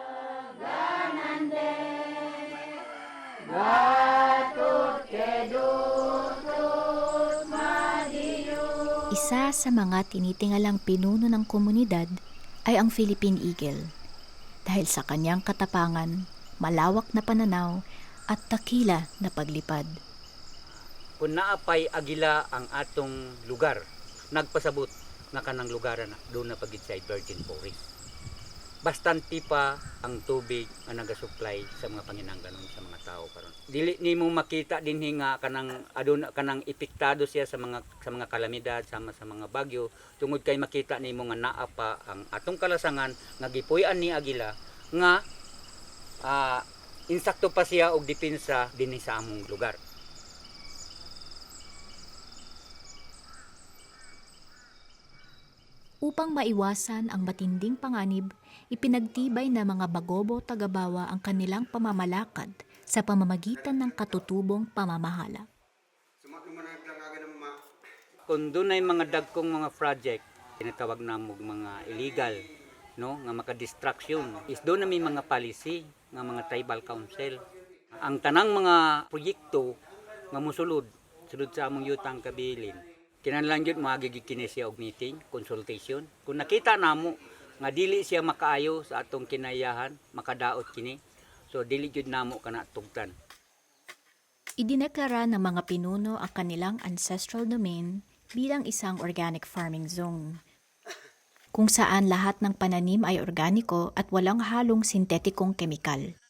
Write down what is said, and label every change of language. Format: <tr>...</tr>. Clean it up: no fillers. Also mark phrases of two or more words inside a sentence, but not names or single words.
<tl>Isa sa mga tinitingalang pinuno ng komunidad ay ang Philippine Eagle dahil sa kanyang katapangan, malawak na pananaw at takila na paglipad.</tl> <ceb>Kung naapay agila ang atong lugar, nagpasabot na kanang lugar na doon na pagid sa</ceb> <en>virgin forest.</en> <ceb>Bastante pa ang tubig nga nagasupply sa mga panginangganon sa mga tao karon. Dili nimo makita dinhi nga kanang aduna kanang epektado siya sa mga kalamidad sama sa mga bagyo tungod kay makita nimo nga naa pa ang atong kalasangan nga gipuy-an ni agila nga insakto pa siya og depensa dinhi sa among lugar.</ceb> <tl>Upang maiwasan ang matinding panganib, ipinagtibay na mga Bagobo Tagabawa ang kanilang pamamalakad sa pamamagitan ng katutubong pamamahala.</tl> <ceb>Kung doon ay mga dagkong mga project, tinatawag na mga illegal, no, nga maka-distraction, is doon na may mga policy nga mga tribal council. Ang tanang mga proyekto nga musulod, sulod sa among yutang kabilin, kinahanglan gyud magiging siya og</ceb> <en>meeting, consultation.</en> <ceb>Kung nakita namo nga dili siya makaayo sa atong kinayahan, makadaot kini. So dili gyud namo kana tugtan.</ceb> <tl>Idineklara ng mga pinuno ang kanilang</tl> <en>ancestral domain</en> <tl>bilang isang</tl> <en>organic farming zone,</en> <tl>kung saan lahat ng pananim ay organiko at walang halong sintetikong kemikal.</tl>